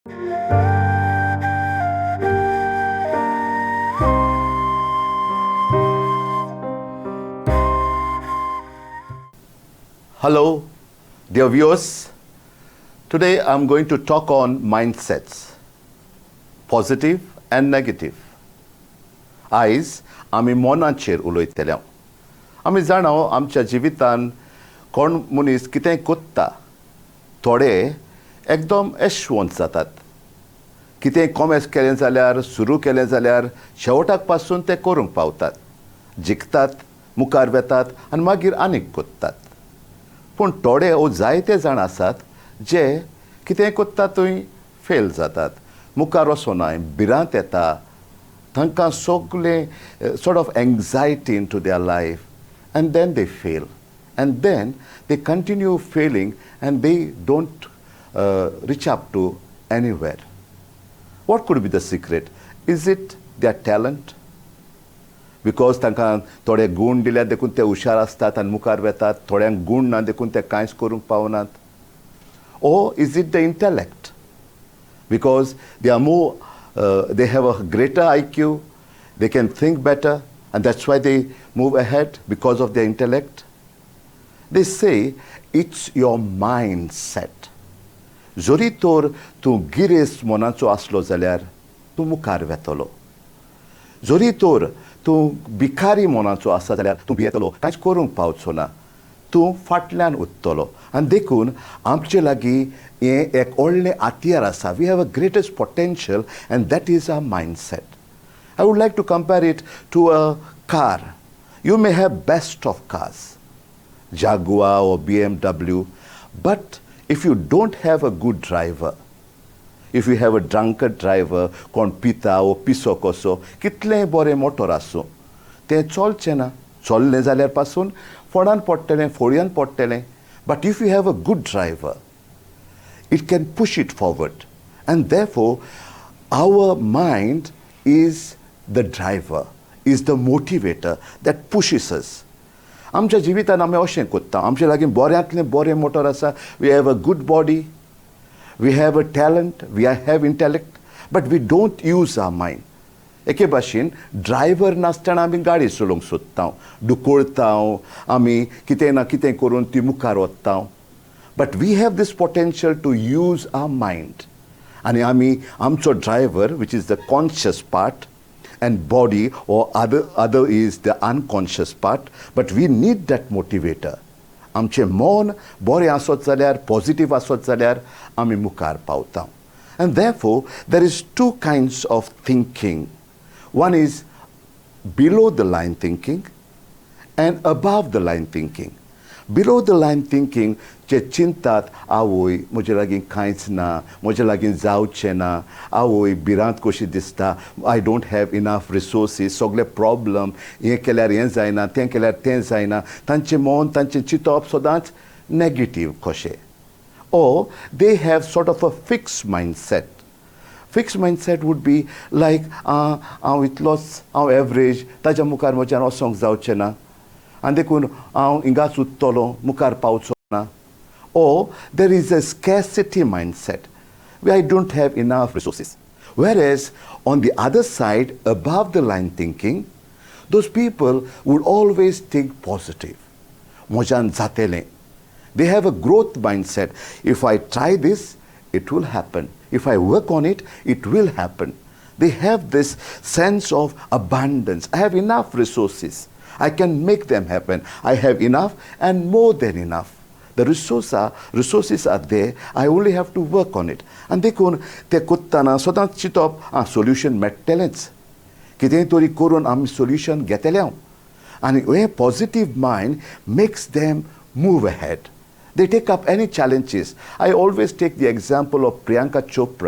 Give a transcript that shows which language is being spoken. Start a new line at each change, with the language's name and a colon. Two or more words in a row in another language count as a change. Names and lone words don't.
English: Hello, dear viewers. Today I'm going to talk on mindsets, positive and negative.
Konkani: आयज आमी मोनाचेर उलयतले. आमी जाणाव आमच्या जिवितान कोण मनीस कितेंय कोत्ता थोडे एकदम यशवंत जातात. कितेंय कॉमेर्स केलें जाल्यार सुरू केलें जाल्यार शेवटाक पासून ते करूंक पावतात. जिखतात, मुखार वेतात आनी मागीर आनीक कोत्तात. पूण थोडे ओ जायते जाण आसात जे कितेंय कोत्ता थंय फेल जातात. मुखार वचोनाय, भिरांत येता. तांकां सगलें
English: sort of anxiety into their life, and then they fail. And then they continue failing and they don't reach up to anywhere. What could be the secret? Is it their talent? Because
Konkani: तांकां थोडे गूण दिल्यार देखून ते हुशार आसतात आनी मुखार वेतात. थोड्यांक गूण ना देखून ते कांयच करूंक पावनात.
English: Or is it the intellect? Because they are more, they have a greater IQ, they can think better, and that's why they move ahead because of their intellect. They say it's your mindset.
Konkani: जरी तर तूं गिरेस्त मोनाचो आसलो जाल्यार तूं मुखार वेतलो. जरी तर तूं भिकारी मोनाचो आसा जाल्यार तूं भियेतलो, कांयच करूंक पावचो ना. तूं फाटल्यान उरतलो. आनी देखून आमचे लागीं हें एक व्हडलें हातियार आसा.
English: we have a greatest potential and that is our mindset. I would like to compare it to a car. You may have best of cars, Jaguar or BMW, but if you don't have a good driver, if you have a drunkard driver,
Konkani: कोण पिता ओ पिसो कसो, कितलेंय बरें मोटर आसूं, तें चलचें ना. चललें जाल्यार पासून फोंडान पडटलें, फोळ्यान पडटलें.
English: But if you have a good driver, it can push it forward. And therefore, our mind is the driver, is the motivator that pushes us.
Konkani: आमच्या जिवितान आमी अशें कोत्ता. आमचे लागीं बऱ्यांतलें बरें मोटर आसा.
English: We have a good body. We have a talent, we have intellect, but we don't use our mind.
Konkani: एके भाशेन ड्रायव्हर नासतना आमी गाडी चलोवंक सोदता, दुकोळता, आमी कितें ना कितें करून ती मुखार वता.
English: but we have this potential to use our mind.
Konkani: आनी आमी आमचो ड्रायव्हर,
English: which is the conscious part, and body or other is the unconscious part, but we need that motivator.
Konkani: आमचें मन बरें आसत जाल्यार, पॉझिटिव्ह आसत जाल्यार आमी मुखार पावता.
English: And therefore, there is two kinds of thinking. One is below the line thinking and above the line thinking. Below the line thinking,
Konkani: जे चिंतात, आवय म्हजे लागीं कांयच ना, म्हजे लागीं जावचें ना, आवय भिरांत कशी दिसता,
English: I don't have enough resources,
Konkani: सगळे प्रॉब्लम, हें केल्यार हें जायना, तें केल्यार तें जायना. तांचें मन, तांचें चिंतप सदांच नेगेटीव कशें.
English: Or they have sort of a fixed mindset. Fixed mindset would be like,
Konkani: हांव इतलोच, हांव एवरेज, ताच्या मुखार म्हज्यान वचोंक जावचें ना, आनी देखून हांव हिंगाच उरतलों, मुखार पावचो ना.
English: Or there is a scarcity mindset, where I don't have enough resources. Whereas on the other side, above the line thinking, those people would always think positive.
Konkani: मोजान जातले.
English: They have a growth mindset. If I try this, it will happen. If I work on it, it will happen. They have this sense of abundance. I have enough resources. I can make them happen. I have enough and more than enough. The resources are there. I only have to work on it.
Konkani: And देखून ते कोत्ताना सदांच चिंतप, सोल्युशन मेळटलेंच. कितेंय तरी करून आमी सोल्युशन घेतलें. आनी हे
English: positive mind makes them move ahead. They take up any challenges. I always take the example of Priyanka Chopra.